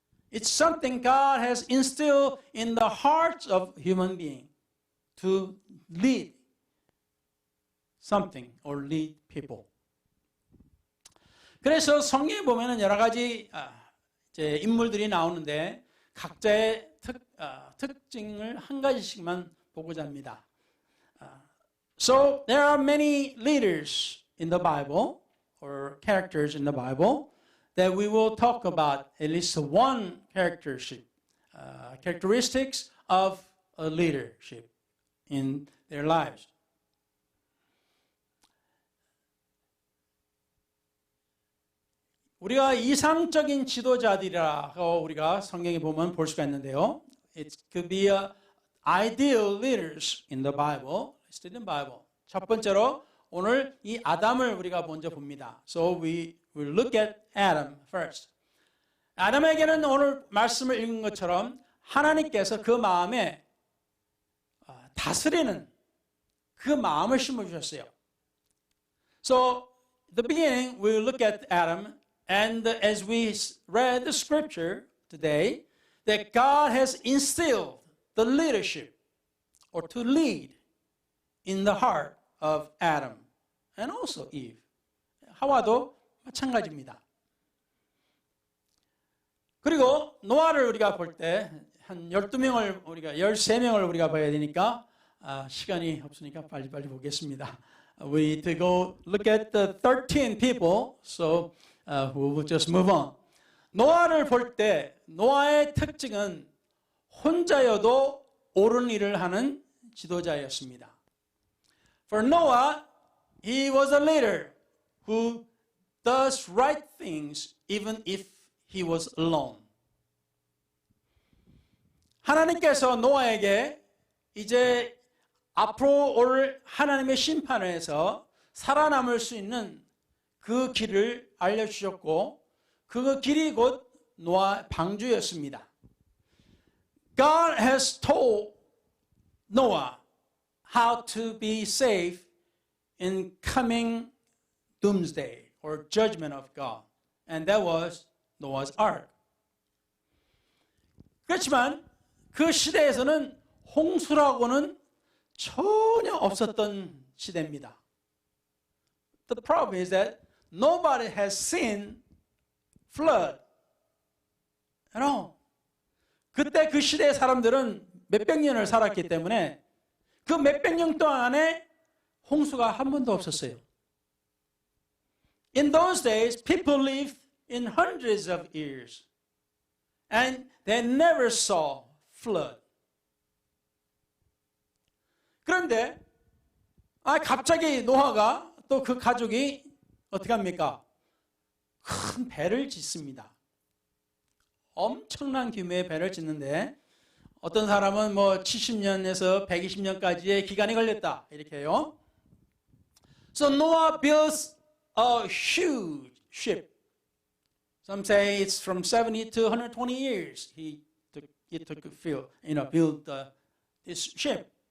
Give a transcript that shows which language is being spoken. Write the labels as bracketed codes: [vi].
[en] It's something God has instilled in the hearts of human beings to lead something or lead people. [ko] 그래서 성경에 보면은 여러 가지 이제 인물들이 나오는데 각자의 특징을 한 가지씩만 보고자 합니다. [en] So there are many leaders in the Bible or characters in the Bible that we will talk about at least one characteristics of a leadership in their lives. [ko] 우리가 이상적인 지도자들이라고 우리가 성경에 보면 볼 수가 있는데요. [en] It could be ideal leaders in the Bible. Listed in the Bible. [ko] 첫 번째로 오늘 이 아담을 우리가 먼저 봅니다. [en] So we will look at Adam first. [ko] 아담에게는 오늘 말씀을 읽은 것처럼 하나님께서 그 마음에 다스리는 그 마음을 심어주셨어요. [en] So at the beginning we will look at Adam. And as we read the scripture today, that God has instilled the leadership or to lead in the heart of Adam and also Eve. [ko] 하와도 마찬가지입니다. 그리고 노아를 우리가 볼 때 한 12명을 우리가 13명을 우리가 봐야 되니까 시간이 없으니까 빨리빨리 보겠습니다. [en] We need to go look at the 13 people. So we will just move on. [ko] 노아를 볼 때 노아의 특징은 혼자여도 옳은 일을 하는 지도자였습니다. [en] For Noah, he was a leader who does right things even if he was alone. [ko] 하나님께서 노아에게 이제 앞으로 올 하나님의 심판에서 살아남을 수 있는 그 길을 알려주셨고 그 길이 곧 노아 방주였습니다. [en] God has told Noah how to be safe in coming doomsday or judgment of God. And that was Noah's Ark. [ko] 그렇지만 그 시대에서는 홍수라고는 전혀 없었던 시대입니다. [en] The problem is that nobody has seen flood at all. [ko] 그때 그 시대의 사람들은 몇백 년을 살았기 때문에 그 몇백 년 동안에 홍수가 한 번도 없었어요. [en] In those days, people lived in hundreds of years and they never saw flood. [ko] 그런데 갑자기 노아가 또 그 가족이 어떻게 합니까? 큰 배를 짓습니다. 엄청난 규모의 배를 짓는데 어떤 사람은 뭐 70년에서 120년까지의 기간이 걸렸다 이렇게 해요. [en] So Noah builds a huge ship. Some say it's from 70 to 120 years. It took to build this ship.